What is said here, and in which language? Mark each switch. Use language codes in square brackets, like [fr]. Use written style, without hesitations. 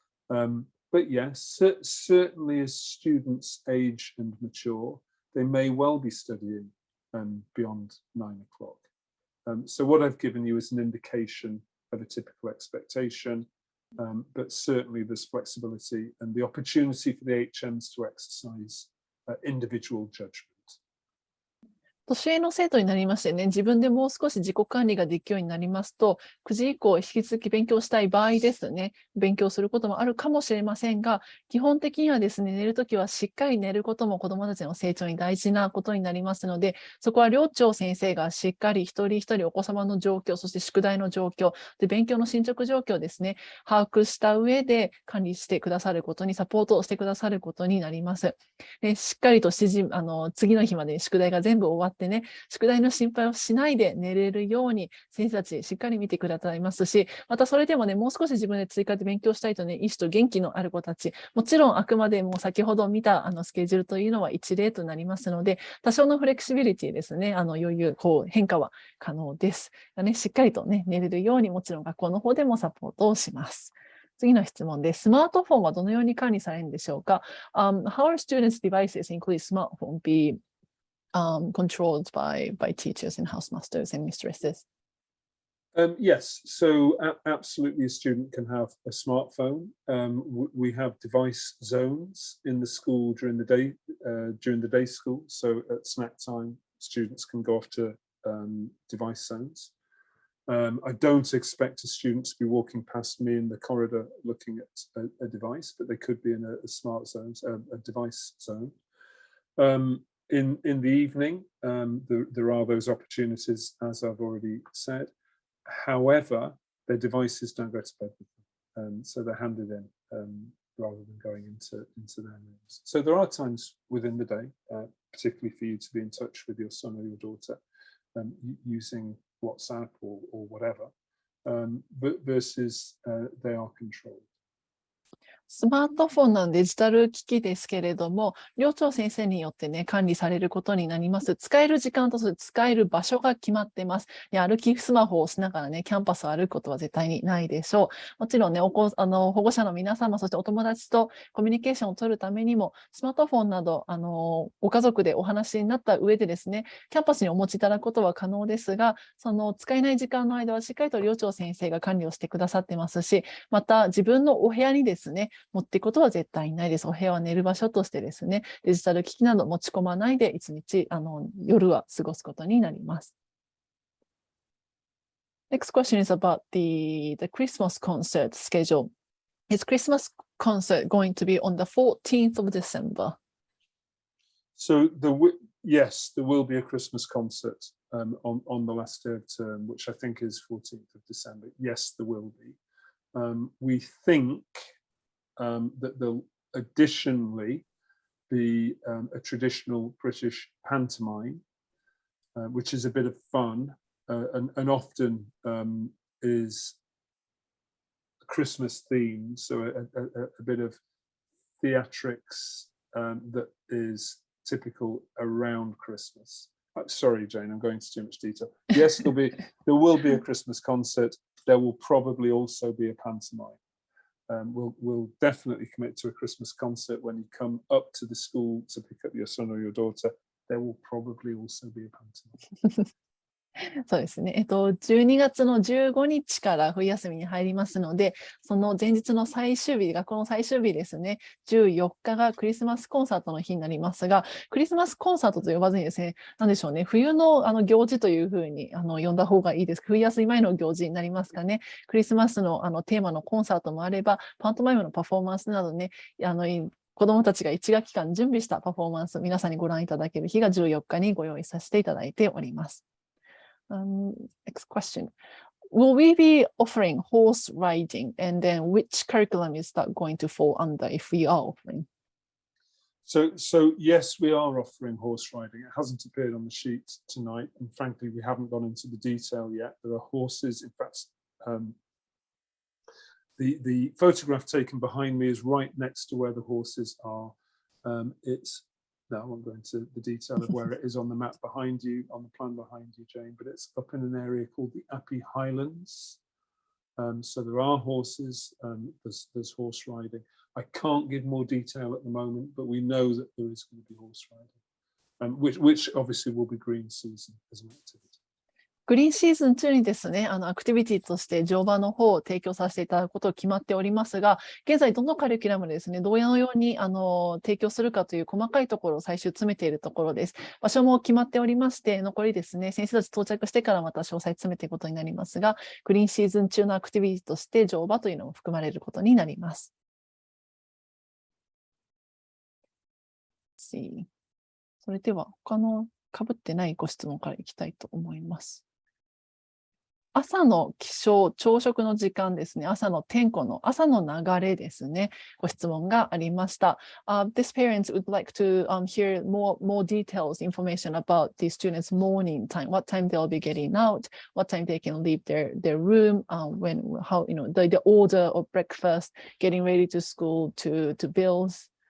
[en] But yes, certainly as students age and mature, they may well be studying beyond 9 o'clock. So what I've given you is an indication of a typical expectation, but certainly there's flexibility and the opportunity for the HMs to exercise individual judgment. [ja] 年上の生徒になりましてね、自分でもう少し自己管理ができるようになりますと、9時以降引き続き勉強したい場合ですね、勉強することもあるかもしれませんが、基本的にはですね、寝るときはしっかり寝ることも子どもたちの成長に大事なことになりますので、そこは寮長先生がしっかり一人一人お子様の状況、そして宿題の状況、で勉強の進捗状況ですね、把握した上で管理してくださることに、サポートをしてくださることになります。でしっかりと次の日までに宿題が全部終わっってね、宿題の心配をしないで寝れるように先生たちしっかり見てくださいますし、またそれでもね、もう少し自分で追加で勉強したいとね、意志と元気のある子たち、もちろんあくまでも先ほど見たスケジュールというのは一例となりますので、多少のフレキシビリティですね、余裕、変化は可能です。ね、しっかりとね、寝れるようにもちろん学校の方でもサポートをします。次の質問です。スマートフォンはどのように管理されるんでしょうか？ [en] How are students' devices, including smartphone, be controlled by teachers and housemasters and mistresses? Yes, so absolutely a student can have a smartphone. We have device zones in the school during the day school. So at snack time, students can go off to device zones. I don't expect a student to be walking past me in the corridor looking at a device, but they could be in a smart zone, a device zone. In the evening, there are those opportunities, as I've already said. However, their devices don't go to bed with them, so they're handed in rather than going into their rooms. So there are times within the day, particularly for you to be in touch with your son or your daughter using WhatsApp or whatever, but versus they are controlled. [ja] スマートフォンのデジタル機器ですけれども、寮長先生によってね、管理されることになります。使える時間と使える場所が決まってます。歩きスマホをしながらね、キャンパスを歩くことは絶対にないでしょう。もちろんね、保護者の皆様、そしてお友達とコミュニケーションを取るためにも、スマートフォンなど、ご家族でお話になった上でですね、キャンパスにお持ちいただくことは可能ですが、その使えない時間の間はしっかりと寮長先生が管理をしてくださってますし、また自分のお部屋にですね、持っていくことは絶対にないです。お部屋は寝る場所としてですね、デジタル機器など持ち込まないで一日夜は過ごすことになります。 [en] Next question is about the Christmas concert schedule. Is Christmas concert going to be on the 14th of December? So yes, there will be a Christmas concert on the last day of term, which I think is 14th of December. Yes, there will be. We think that there'll additionally be a traditional British pantomime, which is a bit of fun and often is Christmas themed, so a bit of theatrics that is typical around Christmas. Sorry, Jane, I'm going into too much detail. Yes, there will be a Christmas concert. There will probably also be a pantomime. We'll definitely commit to a Christmas concert when you come up to the school to pick up your son or your daughter. There will probably also be a pantomime. [ja] そうですね。 12月の15日から冬休みに入りますので、その前日の最終日、学校の最終日ですね、14日がクリスマスコンサートの日になりますが、クリスマスコンサートと呼ばずにですね、なんでしょうね、冬の行事というふうに呼んだ方がいいです。冬休み前の行事になりますかね。クリスマスのテーマのコンサートもあれば、パントマイムのパフォーマンスなどね、子どもたちが1学期間準備したパフォーマンス、皆さんにご覧いただける日が14日にご用意させていただいております。 [en] Next question. Will we be offering horse riding? And then which curriculum is that going to fall under if we are offering? So yes, we are offering horse riding. It hasn't appeared on the sheet tonight, and frankly, we haven't gone into the detail yet. There are horses. In fact, the photograph taken behind me is right next to where the horses are. No, I won't go into the detail of where it is on the map behind you, on the plan behind you, Jane, but it's up in an area called the Appi Highlands. So there are horses, there's horse riding. I can't give more detail at the moment, but we know that there is going to be horse riding, which obviously will be green season as an activity. [ja] グリーンシーズン中にですね、アクティビティとして乗馬の方を提供させていただくことが決まっておりますが、現在どのカリキュラムでですね、どうのように提供するかという細かいところを最終詰めているところです。場所も決まっておりまして、残りですね、先生たち到着してからまた詳細詰めていくことになりますが、グリーンシーズン中のアクティビティとして乗馬というのも含まれることになります。それでは他の被ってないご質問からいきたいと思います。朝の起床、朝食の時間ですね。朝の天候の、朝の流れですね。ご質問がありました。 [en] This parents would like to hear more details, information about the students' morning time, what time they'll be getting out, what time they can leave their room, how, the order of breakfast, getting ready to school, to bills.